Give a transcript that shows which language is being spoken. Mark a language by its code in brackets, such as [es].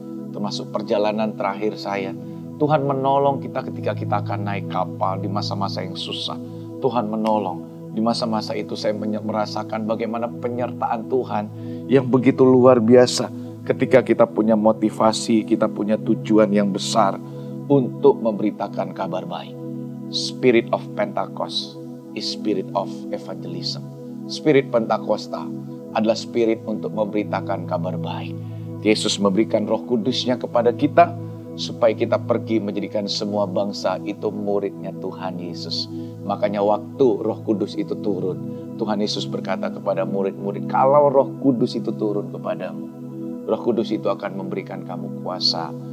[id] Termasuk perjalanan terakhir saya. Tuhan menolong kita ketika kita akan naik kapal di masa-masa yang susah. Tuhan menolong. Di masa-masa itu saya merasakan bagaimana penyertaan Tuhan yang begitu luar biasa. Ketika kita punya motivasi, kita punya tujuan yang besar untuk memberitakan kabar baik. [en] Spirit of Pentecost is spirit of evangelism. [id] Spirit Pentakosta adalah spirit untuk memberitakan kabar baik. Yesus memberikan Roh Kudus-Nya kepada kita supaya kita pergi menjadikan semua bangsa itu murid-Nya Tuhan Yesus. Makanya waktu Roh Kudus itu turun, Tuhan Yesus berkata kepada murid-murid, kalau Roh Kudus itu turun kepadamu, Roh Kudus itu akan memberikan kamu kuasa